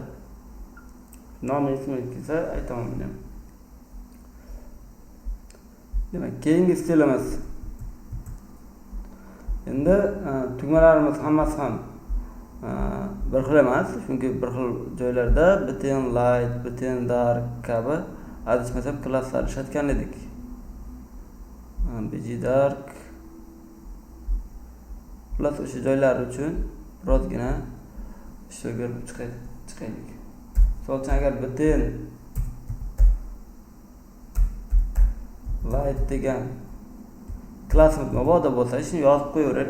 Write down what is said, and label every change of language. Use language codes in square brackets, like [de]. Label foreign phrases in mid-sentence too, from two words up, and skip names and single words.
[uz] Nomi ismi kelsa aytaman men. Demak, keyingi stilimiz. Endi tugmalarimiz hammasi ham bir xil emas, chunki bir xil joylarda [en] button light, button dark [uz] kabi adashmasam klasslar ishlatgan edik. [en] BG dark plus [uz] o'sha joylar uchun birozgina ishga chiqaylik. Misol uchun agar [en] button light [uz] degan klassimiz mabodo bo'lsa, shuni yozib qo'yaveraylik.